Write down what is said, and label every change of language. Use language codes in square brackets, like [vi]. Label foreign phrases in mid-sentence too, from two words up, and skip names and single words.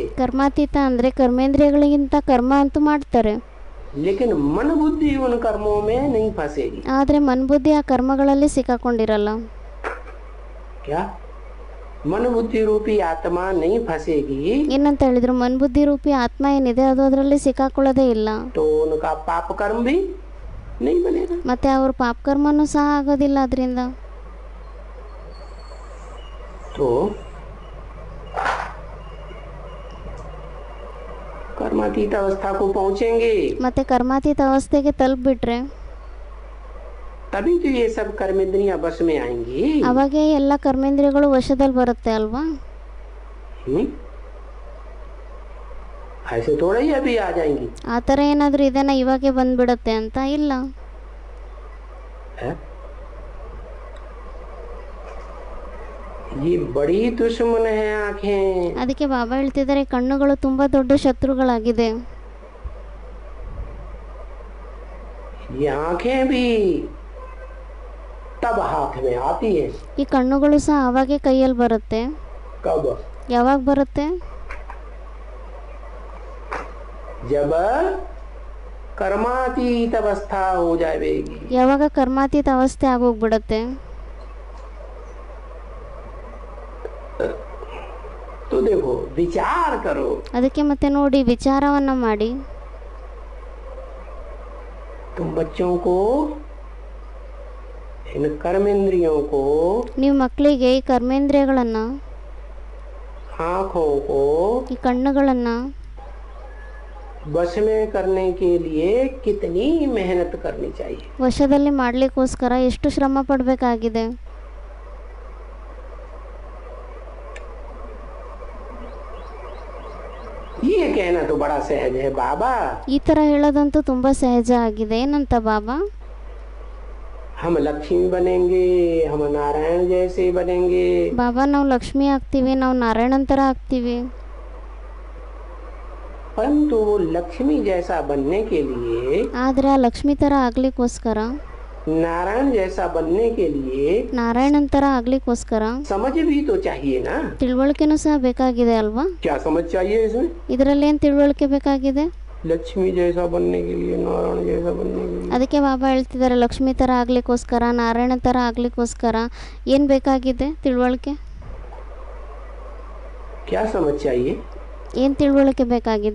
[kn] ಕರ್ಮಾತೀತ ಅಂದರೆ ಕರ್ಮೇಂದ್ರಿಯಗಳಿಗಿಂತ ಕರ್ಮ ಅಂತೂ ಮಾಡ್ತಾರೆ, [hi] लेकिन मन बुद्धि उन कर्मों में नहीं फंसेगी। [kn] ಆದರೆ ಮನ್ಬುದ್ಧಿ ಆ ಕರ್ಮಗಳಲ್ಲಿ ಸಿಕ್ಕಾಕೊಂಡಿರಲ್ಲ. [hi] क्या? मन बुद्धि रूपी आत्मा नहीं फंसेगी [kn] ಏನಂತ ಹೇಳಿದ್ರು, ಮನ್ಬುದ್ಧಿ ರೂಪಿ ಆತ್ಮ ಏನಿದೆ ಅದು ಅದರಲ್ಲಿ ಸಿಕ್ಕಾಕೊಳ್ಳೋದೇ ಇಲ್ಲ, [hi] तो उनका पाप कर्म भी नहीं बनेगा। [kn] ಮತ್ತೆ ಅವ್ರ ಪಾಪ ಕರ್ಮನೂ ಸಹ ಆಗೋದಿಲ್ಲ ಅದರಿಂದ. [hi] तो कर्मातीत अवस्था को पहुंचेंगे [kn] ಮತ್ತೆ ಕರ್ಮಾತೀತ ಅವಸ್ಥೆಗೆ ತಲುಪಿಬಿಟ್ರೆ [hi] तभी तो ये सब कर्मेंद्रियां बस में आएंगी। [kn] ಅವಾಗೇ ಎಲ್ಲ ಕರ್ಮೇಂದ್ರಿಯಗಳು ವಶದಲ್ಲಿ ಬರುತ್ತೆ ಅಲ್ವಾ? [hi] ऐसे थोड़ा ही अभी आ जाएंगी [kn] ಆ ಥರ ಏನಾದರೂ ಇದನ್ನ ಇವಾಗೆ ಬಂದ್ಬಿಡತ್ತೆ ಅಂತ ಇಲ್ಲ. [hi] है? ये बड़ी दुश्मन है आंखें। [kn] ಅದಕ್ಕೆ ಬಾಬಾ ಹೇಳ್ತಿದ್ದಾರೆ, ಕಣ್ಣುಗಳು ತುಂಬ ದೊಡ್ಡ ಶತ್ರುಗಳಾಗಿದೆ. [hi] ये आंखें भी तब हाथ में आती है। [kn] ಈ ಕಣ್ಣುಗಳು ಸಹ ಅವಾಗೆ ಕೈಯಲ್ಲಿ ಬರುತ್ತೆ. [hi] कब? [kn] ಯಾವಾಗ ಬರುತ್ತೆ? [hi] जब कर्मातीत अवस्था हो जाएगी। [kn] ಯಾವಾಗ ಕರ್ಮಾತೀತ ಅವಸ್ಥೆ ಆಗೋಗ್ಬಿಡತ್ತೆ. [hi] तो देखो विचार करो, [kn] ಅದಕ್ಕೆ ಮತ್ತೆ ನೋಡಿ ವಿಚಾರವನ್ನ ಮಾಡಿ. [hi] तुम बच्चों को इन कर्मेंद्रियों को, [kn] ನೀವು ಮಕ್ಕಳಿಗೆ ಈ ಕರ್ಮೇಂದ್ರಿಯಗಳನ್ನು, [hi] आँखों को [kn] ಈ ಕಣ್ಣುಗಳನ್ನು [hi] बस में करने के लिए कितनी मेहनत करनी चाहिए। [kn] ವಶದಲ್ಲಿ ಮಾಡಲಿಕ್ಕೋಸ್ಕರ ಎಷ್ಟು ಶ್ರಮ ಪಡಬೇಕಾಗಿದೆ. [hi] ये कहना तो बड़ा सहज है बाबा। [kn] ಈ ಥರ ಹೇಳೋದಂತೂ ತುಂಬ ಸಹಜ ಆಗಿದೆ. ಏನಂತ ಬಾಬಾ? [hi] हम लक्ष्मी बनेंगे, हम नारायण जैसे बनेंगे। [kn] ಬಾಬಾ ನಾವು ಲಕ್ಷ್ಮಿ ಆಗ್ತೀವಿ, ನಾವು ನಾರಾಯಣನ್ ಥರ ಆಗ್ತೀವಿ. [hi] परंतु वो लक्ष्मी जैसा बनने के लिए, [kn] ಆದರೆ ಆ ಲಕ್ಷ್ಮಿ ಥರ ಆಗ್ಲಿಕ್ಕೋಸ್ಕರ, [hi] नारायण जैसा बनने के लिए [kn] ನಾರಾಯಣನ್ ಥರ ಆಗ್ಲಿಕ್ಕೋಸ್ಕರ [hi] समझ भी तो चाहिए ना। [kn] ತಿಳುವಳಿಕೆನೂ ಸಹ ಬೇಕಾಗಿದೆ ಅಲ್ವಾ? [hi] क्या समझ चाहिए इसमें? [kn] ಇದರಲ್ಲಿ ಏನು ತಿಳುವಳಿಕೆ ಬೇಕಾಗಿದೆ? [hi] लक्ष्मी जैसा बनने के लिए, नारायण जैसा बनने के लिए। [kn] ಅದಕ್ಕೆ ಬಾಬಾ ಹೇಳ್ತಿದ್ದಾರೆ, ಲಕ್ಷ್ಮಿ ಥರ ಆಗ್ಲಿಕ್ಕೋಸ್ಕರ, ನಾರಾಯಣ ಥರ ಆಗ್ಲಿಕ್ಕೋಸ್ಕರ ಏನು ಬೇಕಾಗಿದೆ ತಿಳುವಳಿಕೆ? [hi] क्या समझ चाहिए? [kn] ಏನು ತಿಳುವಳಿಕೆ ಬೇಕಾಗಿದೆ?